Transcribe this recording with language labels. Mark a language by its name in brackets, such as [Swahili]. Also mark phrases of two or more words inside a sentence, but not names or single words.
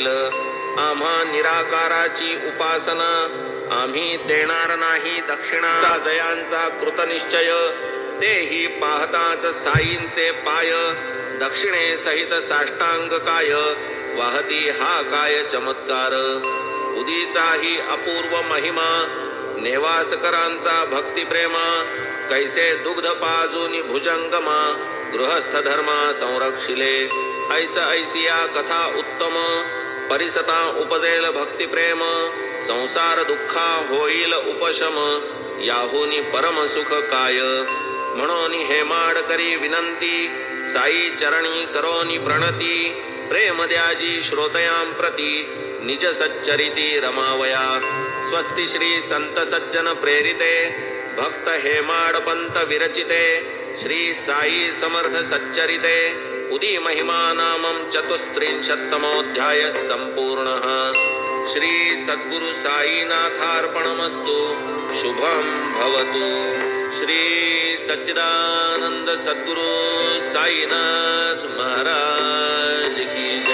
[Marathi] आम्हा निराकाराची उपासना, आम्ही देणार नाही दक्षिणा. जयांचा कृतनिश्चय, तेही पाहताच साईंचे पाय. दक्षिणे सहित साष्टांग काय, वाहती हा काय चमत्कार. उदीचाही अपूर्व महिमा, नेवासकरांचा भक्तिप्रेमा. कैसे दुग्ध पाजूनी भुजंगमा, गृहस्थ धर्मा संरक्षिले. ऐस ऐसिया कथा उत्तम, परिसता उपजेल भक्तिप्रेम. संसार दुःखा होईल उपशम, याहूनी परम सुख काय. म्हणून हेमाड करी विनंती, साई चरणी करोनी प्रणती. प्रेम द्याजी श्रोतयां प्रती, निज सच्चरिती रमावया. [Sanskrit] स्वस्ति श्री संत सज्जन प्रेरिते, भक्त हेमाड पंत विरचिते. श्री साई समर्थ सच्चरिते, उदी महिमा नामं चतुस्त्रिंशत्तमोऽध्यायः सम्पूर्णः. श्री सद्गुरु साईनाथार्पणमस्तु. शुभं भवतु. श्री सच्चिदानंद सद्गुरु साईनाथ महाराज की